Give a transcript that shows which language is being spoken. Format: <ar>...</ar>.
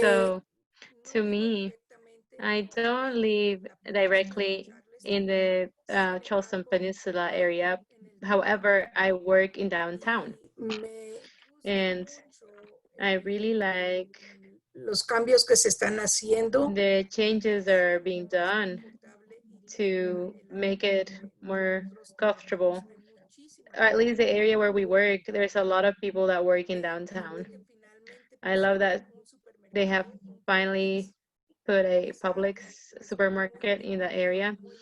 <en>So, to me, I don't live directly in the Charleston Peninsula area. However, I work in downtown. And I really like</en> <es>los cambios que se están haciendo.</es> <en>The changes are being done to make it more comfortable. Or at least the area where we work, there's a lot of people that work in downtown. I love that they have finally put a public supermarket in the area.</en>